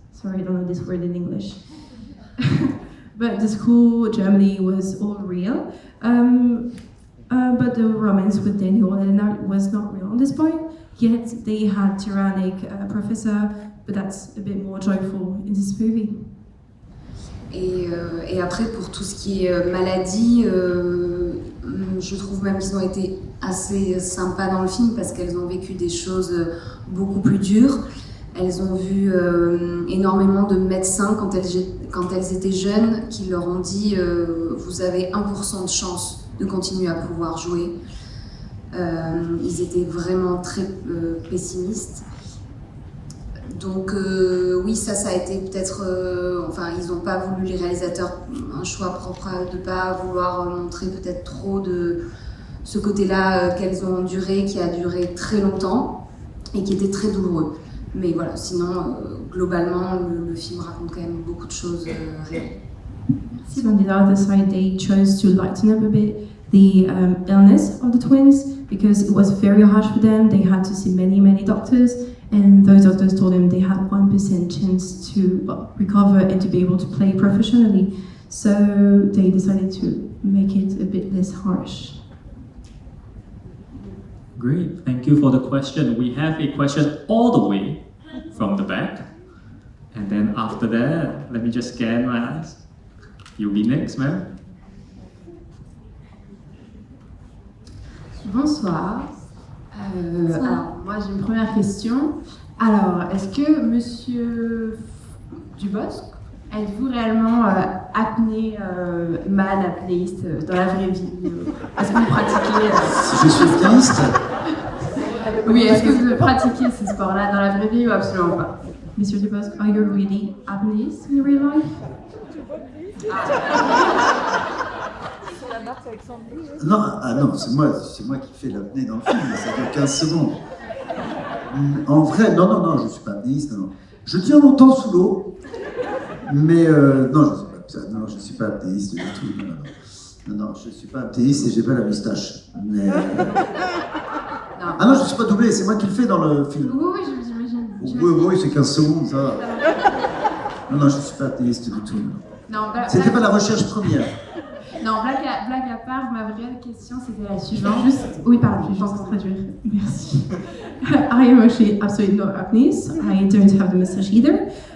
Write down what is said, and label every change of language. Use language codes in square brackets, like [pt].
[en] Sorry, I don't know this word in English. But the school, Germany, was all real. But the romance with Daniel and Leonard was not real on this point. Yet they had tyrannic professor, but that's a bit more joyful in this movie. [fr] Et après, pour tout ce qui est maladie, je trouve même qu'ils ont été assez sympas dans le film parce qu'elles ont vécu des choses beaucoup plus dures. Elles ont vu énormément de médecins quand elles étaient jeunes qui leur ont dit vous avez 1% de chance de continuer à pouvoir jouer. Ils étaient vraiment très pessimistes. Donc oui, ça a été peut-être... enfin, ils n'ont pas voulu, les réalisateurs, un choix propre de ne pas vouloir montrer peut-être trop de ce côté-là qu'elles ont enduré, qui a duré très longtemps et qui était très douloureux. Mais voilà, sinon, globalement, le film raconte quand même beaucoup de choses réelles. [en] So on the other side, they chose to lighten up a bit the illness of the twins because it was very harsh for them. They had to see many doctors, and those doctors told them they had 1% chance to recover and to be able to play professionally. So they decided to make it a bit less harsh. Great, thank you for the question. We have a question all the way from the back. And then after that, let me just scan my eyes. You'll be next, ma'am. [fr] Bonsoir. Alors, moi j'ai une première question. Alors, est-ce que Monsieur Dubosc, êtes-vous réellement apnéiste dans la vraie vie? Est-ce que vous pratiquez Je suis apnéiste. Oui, est-ce que vous pratiquez ce sport-là dans la vraie vie ou absolument pas? [en] Mr. Dubosc, are you really apneist in real life? [fr] Non, c'est moi qui fais l'apnée dans le film, ça dure 15 secondes. En vrai, non, je ne suis pas apnéiste, non. Je tiens longtemps sous l'eau, mais non, je ne suis pas apnéiste du tout. Non, je ne suis pas apnéiste et j'ai pas la moustache. Mais, ah non, je ne suis pas doublé, c'est moi qui le fais dans le film. Oui, j'imagine. Oui, c'est 15 secondes, ça va. Non, je ne suis pas apnéiste du tout. Non, c'était pas la recherche première. Non, blague à part, ma vraie question c'était la suivante. Oui, pardon, je pense traduire. Merci. [en] I am actually absolutely not apneist. I don't have the mustache either.